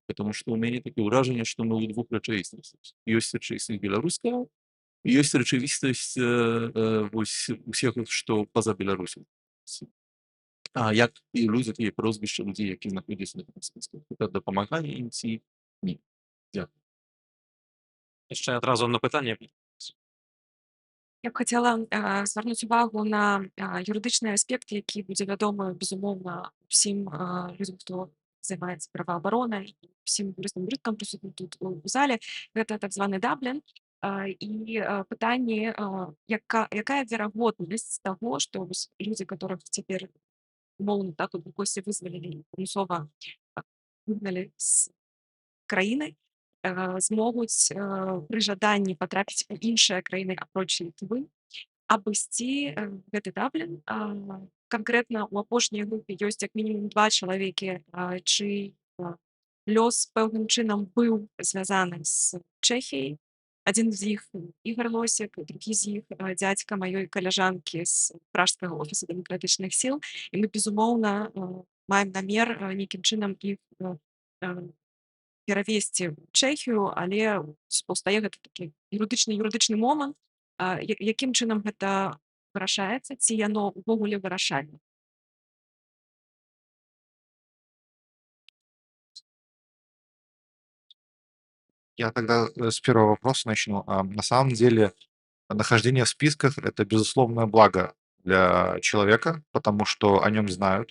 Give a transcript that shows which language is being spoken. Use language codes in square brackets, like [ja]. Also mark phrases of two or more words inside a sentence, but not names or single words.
[ru] Потому што [be] ў мяне такое ўражанне, што мы ў двух рэчаіснасцях. Ёсць рэчаіснасць беларуская, і ёсць рэчаіснасць вось усіх, што па-за Беларусю. А як і людзі тыя прозвішча людзей, які знаходзяцца на гэтых спісках? Гэта дапамагае ім ці ні? Дзякуй. Яшчэ адразу одно пытанне. [uk] Я б хотела звернути увагу на юридичний аспект, який буде відомий, безумовно, всім людям, хто займається правообороною, і всім юристам присутнім тут у залі. Це так званий Даблін. І питання, яка [ru] вероятность того, что люди, которых теперь, умовно, так вот в гости вызвали, [uk] примусово выгнали з країни, [be] змогуць пры жаданні патрапіць у іншыя краіны апроч Літвы, абысці гэты Даблін. Канкрэтна ў апошняй групе ёсць як мінімум 2 чалавекі, чый лёс пэўным чынам быў звязаны з Чэхіяй. Адзін з іх Ігор Лосік, другі з іх дзядзька маёй каляжанкі з пражскага офісу дэмакратычных сіл. І мы, безумоўна, маем намер нейкім чынам іх перавесці ў Чэхію, але паўстае гэта такі юрыдычны момант. Якім чынам гэта вырашаецца, ці яно ўвогуле вырашальна? [ru] Я тогда с первого вопроса начну. На самом деле нахождение в списках — это безусловное благо для человека, потому что о нем знают.